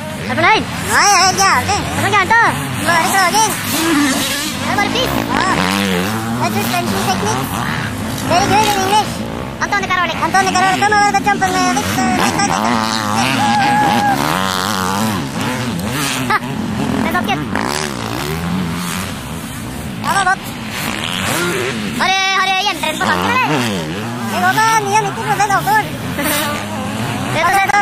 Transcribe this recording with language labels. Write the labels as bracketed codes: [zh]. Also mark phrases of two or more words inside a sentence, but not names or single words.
[no] Er du fornøyd? Nei, jeg er helt jævlig. Hva er så gærent da? Bare klaging. Det er bare fint. Ja. Det er [en] suspension technique. Very good in English. Antoni Karoli. Antoni Karoli, come over the jump and lift Ha! [no] Det er sokken. Ja, det var godt. Har du hjemtrent på bakken, eller? Det går med 99% alkohol. Rett og slett